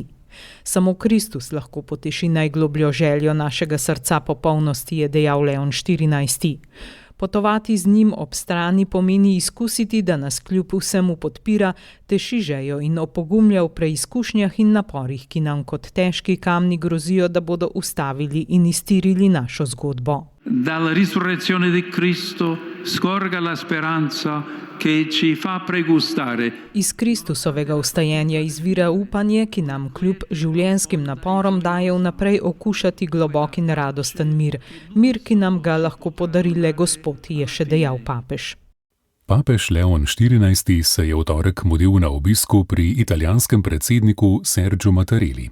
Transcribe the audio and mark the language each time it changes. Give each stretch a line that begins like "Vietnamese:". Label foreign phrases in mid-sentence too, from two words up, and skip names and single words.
Slovenian: Samo Kristus lahko poteši najglobljo željo našega srca po polnosti, je dejal Leon XIV. Potovati z njim ob strani pomeni izkusiti, da nas kljub vsemu podpira, teši željo in opogumlja v preizkušnjah in naporih, ki nam kot težki kamni grozijo, da bodo ustavili in iztirili našo zgodbo.
Italian: Dalla risurrezione di Cristo scorga la speranza che ci fa pregustare.
Slovenian: Iz Kristusovega vstajenja izvira upanje, ki nam kljub življenjskim naporom daje vnaprej okušati globok in radosten mir. Mir, ki nam ga lahko podari le Gospod, je še dejal papež. Papež Leon XIV se je v torek mudil na obisku pri italijanskem predsedniku Sergiu Mattarelli.